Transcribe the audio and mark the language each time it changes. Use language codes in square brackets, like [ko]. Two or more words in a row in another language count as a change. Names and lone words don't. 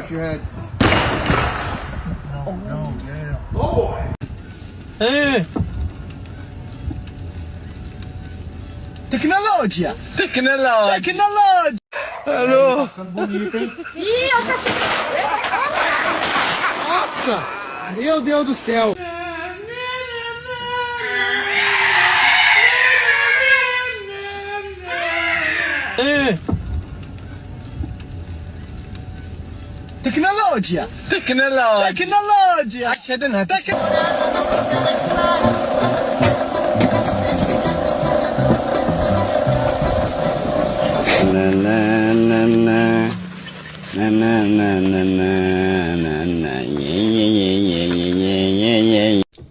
[en] Watch your head. No, yeah. Oh boy. [pt] Tecnologia! Tecnologia! Tecnologia! Alô? Nossa! Meu Deus do céu! Tecnologia! Tecnologia! Tecnologia! [en] Accident. Na na na na na na na na na na na yeah yeah yeah yeah yeah yeah yeah.